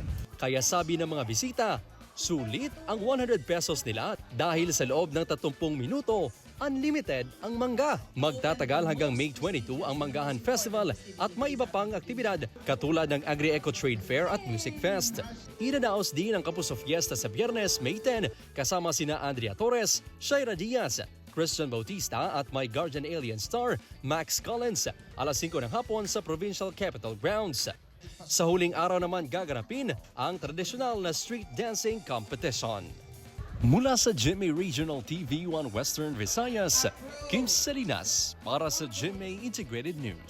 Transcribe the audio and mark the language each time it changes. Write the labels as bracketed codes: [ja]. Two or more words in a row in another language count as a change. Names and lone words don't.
[tl] Kaya sabi ng mga bisita, sulit ang 100 pesos nila dahil sa loob ng 30 minuto, unlimited ang mangga. Magtatagal hanggang May 22 ang Manggahan Festival at may iba pang aktibidad katulad ng Agri-Eco Trade Fair at Music Fest. Idadaos din ang Kapuso Fiesta sa Biyernes, May 10 kasama sina Andrea Torres, Shaira Diaz, Christian Bautista at my guardian alien star, Max Collins, alas 5 ng hapon sa Provincial Capitol Grounds. Sa huling araw naman gaganapin ang tradisyonal na street dancing competition. Mula sa GMA Regional TV 1 Western Visayas, Kim Salinas para sa GMA Integrated News.